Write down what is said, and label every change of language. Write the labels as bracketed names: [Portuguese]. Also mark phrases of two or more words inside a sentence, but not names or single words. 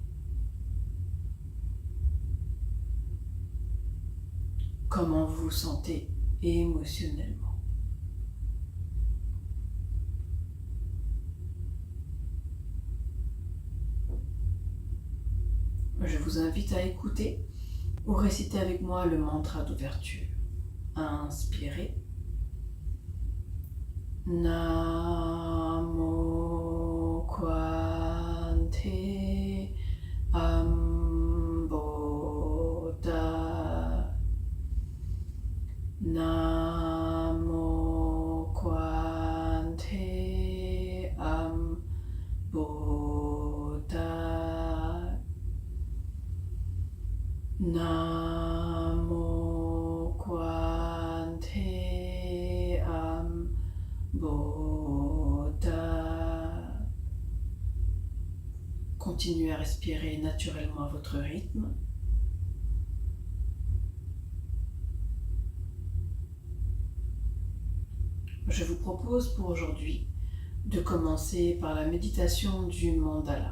[French] Comment vous vous sentez émotionnellement. Je vous invite à écouter ou réciter avec moi le mantra d'ouverture. Inspirez. [Sanskrit] Namo Kwante Amboda. Namo Kwante Amboda. Namo Kwante Amboda. [French] Continuez à respirer naturellement à votre rythme. Je vous propose pour aujourd'hui de commencer par la méditation du mandala.